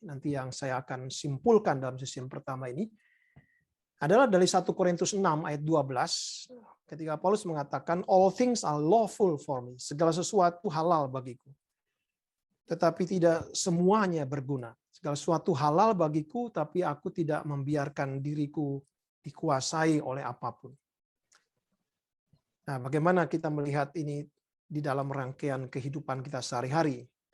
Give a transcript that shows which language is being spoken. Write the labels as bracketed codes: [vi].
[id] Nanti yang saya akan simpulkan dalam sesi pertama ini adalah dari 1 Korintus 6 ayat 12. Ketika Paulus mengatakan, [en] all things are lawful for me. [id] Segala sesuatu halal bagiku. Tetapi tidak semuanya berguna. Segala sesuatu halal bagiku, tapi aku tidak membiarkan diriku dikuasai oleh apapun. Nah, bagaimana kita melihat ini di dalam rangkaian kehidupan kita sehari-hari?